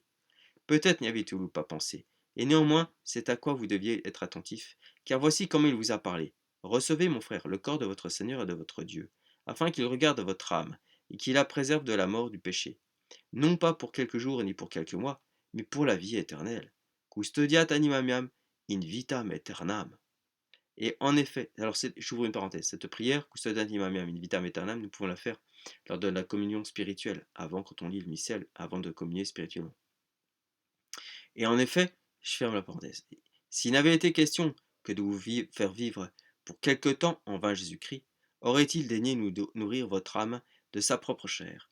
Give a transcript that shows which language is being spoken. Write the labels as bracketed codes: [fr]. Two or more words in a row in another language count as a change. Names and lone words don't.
[fr] Peut-être n'y avez-vous pas pensé, et néanmoins c'est à quoi vous deviez être attentif, car voici comment il vous a parlé. Recevez, mon frère, le corps de votre Seigneur et de votre Dieu, afin qu'il regarde votre âme, et qu'il la préserve de la mort du péché, non pas pour quelques jours ni pour quelques mois, mais pour la vie éternelle. [la] Custodiat animam meam in vitam aeternam. [fr] Et en effet, alors j'ouvre une parenthèse, cette prière, [la] Custodiat animam meam in vitam aeternam, [fr] nous pouvons la faire lors de la communion spirituelle, avant quand on lit le missel, avant de communier spirituellement. Et en effet, je ferme la parenthèse, s'il n'avait été question que de vous faire vivre pour quelque temps en vain Jésus-Christ, aurait-il daigné nourrir votre âme de sa propre chair?